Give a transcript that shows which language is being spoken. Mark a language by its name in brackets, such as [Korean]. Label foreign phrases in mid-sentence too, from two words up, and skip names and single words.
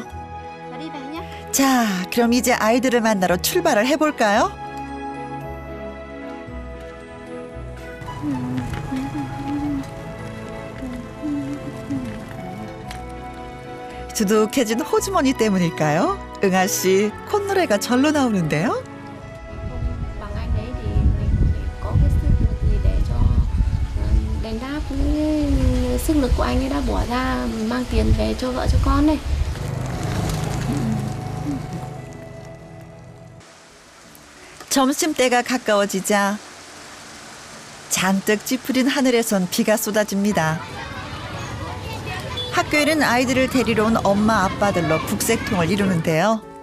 [Korean] 자, 그럼 이제 아이들을 만나러 출발을 해볼까요? 두둑해진 호주머니 때문일까요? 응아 씨, 콧노래가 절로 나오는데요? [Vietnamese] Bằng anh đấy thì mình có cái sức lực gì để cho đền đáp cái sức lực của anh ấy đã bỏ ra mang tiền về cho vợ cho con này. [Korean] 점심때가 가까워지자 잔뜩 찌푸린 하늘에선 비가 쏟아집니다. 학교에는 아이들을 데리러 온 엄마 아빠들로 북새통을 이루는데요.